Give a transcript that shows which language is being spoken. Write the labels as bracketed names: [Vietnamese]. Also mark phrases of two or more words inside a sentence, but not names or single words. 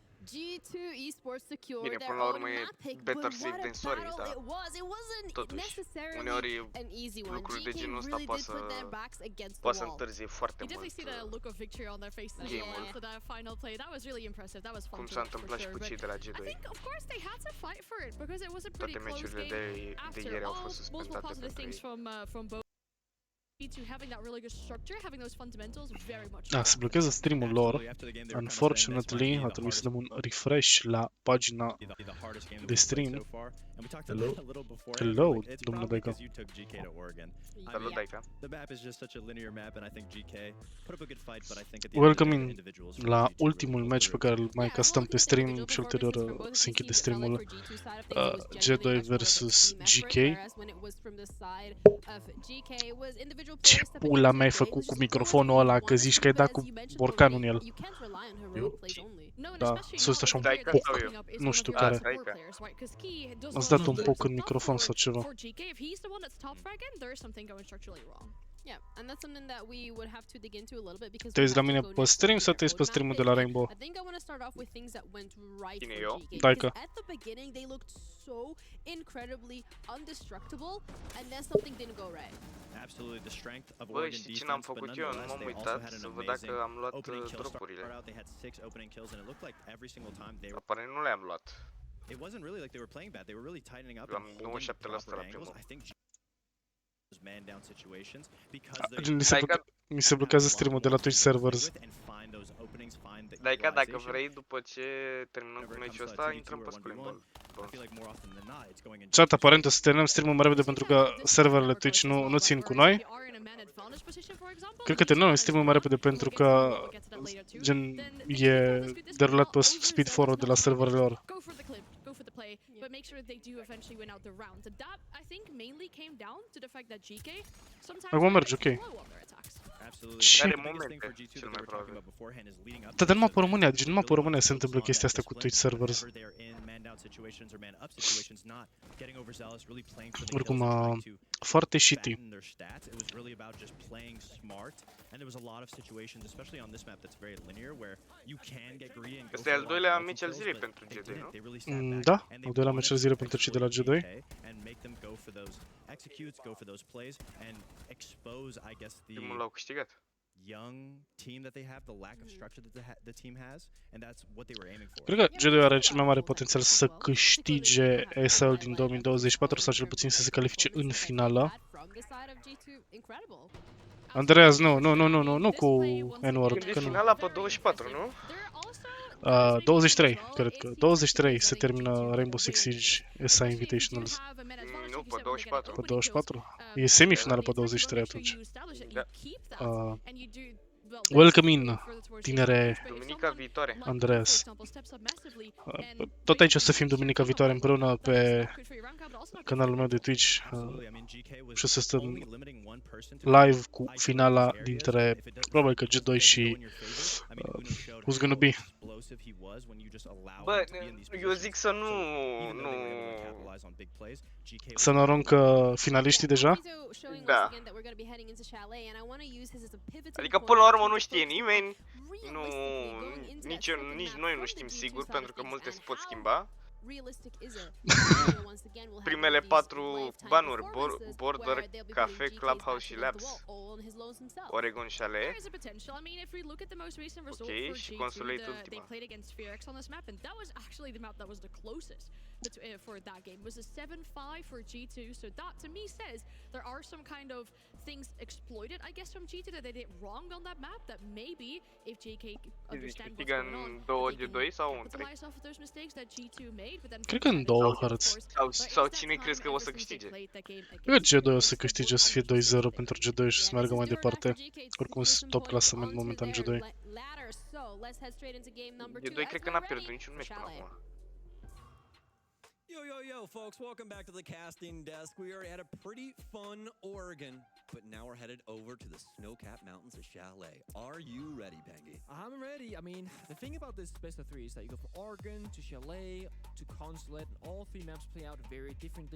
[English] G2 Esports secured [Romanian] Bine, [English] their [Romanian] până la [English] own [Romanian] urmă e [English] map pick, better but safe what than a sorry, battle [Romanian] dar [English] it was. It wasn't [Romanian] totuși, [English] necessarily [Romanian] uneori [English] an easy one. [Romanian] lucruri de GK genul ăsta [English] really [Romanian] poate [English] did [Romanian] să [English] put their backs against the [Romanian] poate să [English] wall. [Romanian] întârzie foarte [English] You definitely [Romanian] mult [English] see the look of victory on their faces as well [Romanian] game-ul. [English] after that final play. That was really impressive. That was fun [Romanian] Cum [English] to [Romanian] s-a [English] watch for [Romanian] întâmplat și [English] sure. [Romanian] cu [English] But [Romanian] cei de la [English] I [Romanian] G2. [English] think, of course, they had to fight for it because it was a pretty [Romanian] Toate [English] close [Romanian] meciurile [English] game. [Romanian] de [English] After [Romanian] ieri au [English] all, [Romanian] fost [English] multiple [Romanian] suspendate [English] positive [Romanian] pentru [English] things [Romanian] ei. [English] from both. To having that really good structure, having those fundamentals, very much. [Romanian] Se blochează streamul lor. Unfortunately, a trebuit să dăm un refresh la pagina de stream. Hello, domnule Daica. Salut, Daica. [English] Welcome in [Romanian] la ultimul match pe care îl mai castăm pe stream și ulterior se închide streamul. G2 versus GK. Ce pula mea ai făcut cu microfonul ăla, că zici că ai dat cu borcanul în el? Da, sus așa un poc, nu știu care. Ați dat un poc în microfon sau ceva. [English] Yeah, and that's something that we would have to dig into a little bit because [Romanian] Te uiți la mine pe stream sau te uiți pe streamul de la Rainbow? [English] I think I want to start off with things that went right for GK. [Romanian] Daica. [English] Because at the beginning they looked so incredibly indestructible and then something didn't go right. Absolutely the strength of [Romanian] Băi, [English] Oregon [Romanian] știi ce n-am [English] defense, but [Romanian] făcut eu? Nu [English] nonetheless [Romanian] m-am [English] they also [Romanian] uitat [English] had an [Romanian] să văd dacă [English] amazing [Romanian] am luat [English] opening kill start [Romanian] dropurile. [English] out. They had 6 opening kills and it looked like every single time they were. [Romanian] Pare nu le-am luat. [English] It wasn't really like they were playing bad. They were really tightening up [Romanian] Am [English] and holding [Romanian] 97% [English] proper [Romanian] la [English] angles. [Romanian] primul. [English] I think man down situations because [Romanian] Mi se blochează streamul de la Twitch servers. Daica, dacă vrei, după ce terminăm cu meciul ăsta, intrăm pe screen. Chat, aparent o să terminăm streamul mai repede pentru că serverele Twitch nu țin cu noi. Cred că terminăm streamul mai repede pentru că gen e derulat pe speed forward de la serverele lor. [English] Go for the play, but make sure that they do eventually win out the round. And that, I think, mainly came down to the fact that GK sometimes [Romanian] Acum merge, ok. Ce? Da, dar numai pe România, deci numai pe România se întâmplă chestia asta cu Twitch servers. Oricum, foarte shitty. Ăsta e al doilea meci al zilei pentru G2, nu? Da, al doilea meci al zilei pentru cei de la G2. Primul l-au câștigat. [English] Young team that they have, the lack of structure that the team has, and that's what they were aiming for. [Romanian] Cred că G2 are cel mai mare potențial să câștige ESL din 2024 sau cel puțin să se califice în finală. Andreas, nu cu N-word. E finala pe 24, nu? 23, cred că. 23 se termină Rainbow Six Siege SA Invitationals. Nu, pe 24. Pe 24? E semifinală pe 23 atunci. [English] Welcome in, [Romanian] tinere Andreas. Tot aici o să fim duminica viitoare împreună pe canalul meu de Twitch și o să stăm live cu finala dintre probabil că G2 și [English] who's gonna be. [Romanian] Bă, eu zic să să nu aruncă finaliștii deja? Da. Adică până la urmă nu știe nimeni, nici noi nu știm sigur, pentru că multe se pot schimba. Primele 4 banuri, Border, Cafe, Clubhouse și Labs, Oregon și Ale. Ok, și Consolate ultima. [English] For that game was a 7-5 for G2, so that to me says there are some kind of things exploited, I guess, from G2 that they did wrong on that map, that maybe if JK understand what's going on, they can capitalize off of those mistakes that G2 made, but then [Romanian] cred că în două hărți. Sau cine crezi că o să câștige? Cred că G2 o să câștige, să fie 2-0 pentru G2 și să meargă mai departe. Oricum sunt top clasament momentan G2. G2 cred că n-a pierdut niciun meci până acum. [English] Yo, folks, welcome back to the casting desk. We are at a pretty fun Oregon But now we're headed over to the snow-capped mountains of Chalet. Are you ready, Bengi? I'm ready. I mean, the thing about this best of three is that you go from Oregon to Chalet to Consulate, and all three maps play out very differently.